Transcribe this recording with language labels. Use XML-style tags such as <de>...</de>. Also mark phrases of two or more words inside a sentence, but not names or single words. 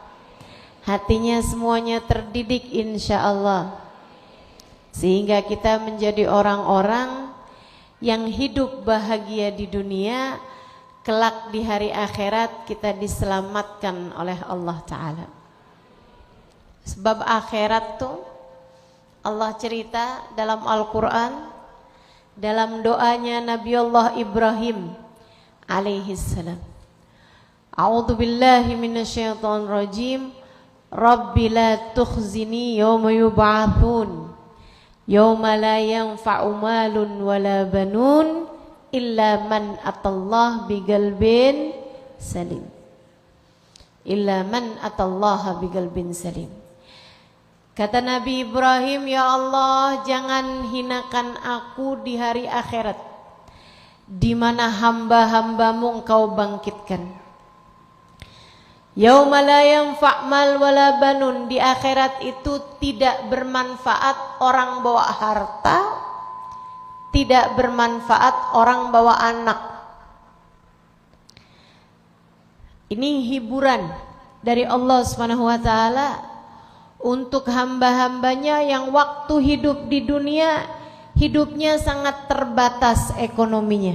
<id>Hatinya semuanya terdidik insyaallah, sehingga kita menjadi orang-orang yang hidup bahagia di dunia, kelak di hari akhirat kita diselamatkan oleh Allah Ta'ala. Sebab akhirat tuh Allah cerita dalam Al-Quran, dalam doanya Nabi Allah Ibrahim alaihissalam,</id> <ar>أعوذ بالله من الشيطان الرجيم. رب لا تخزني يوم يبعثون يوم لا ينفع مال ولا بنون إلا من أتى الله بقلب سليم. إلا من أتى الله بقلب سليم.</ar> <id>Kata Nabi Ibrahim, ya Allah, jangan hinakan aku di hari akhirat, di mana hamba-hambamu engkau bangkitkan,</id> <ar>يوم لا ينفع مال ولا بنون,</ar> <id>di akhirat itu tidak bermanfaat orang bawa harta, tidak bermanfaat orang bawa anak. Ini hiburan dari Allah</id> <ar>سبحانه وتعالى</ar> <id>untuk hamba-hambanya yang waktu hidup di dunia hidupnya sangat terbatas ekonominya.</id>